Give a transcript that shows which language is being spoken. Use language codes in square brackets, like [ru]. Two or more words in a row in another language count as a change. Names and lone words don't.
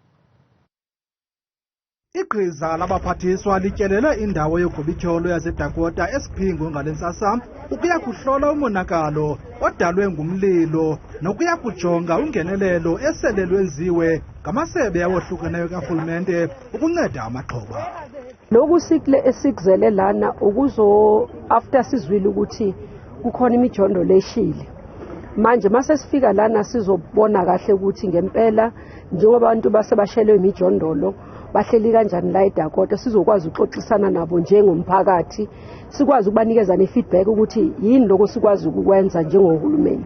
[xh] Igqiza labaphathiswa lityelele indawo yogobityolo yaseDakota eSipingo ngale ntsasa ukuya kuhlola umonakalo odalwe ngumlilo nokuya kujonga ungenelelo esele lwenziwe ngamasebe awohlukeneyo karhulumente ukunceda amaxhoba. [zu] Lokhu esikuzele lana after sizwile ukuthi kukhona imijondo leshile. Manje mase sifika lana sizobona kahle ukuthi ngempela njengoba abantu basebashelwe imijondolo bahleli kanjani la eDakota sizokwazi ukuxoxisana nabo njengomphakathi sikwazi ukubanikeza ne-feedback ukuthi yini lokho sikwazi ukukwenza njengohulumeni.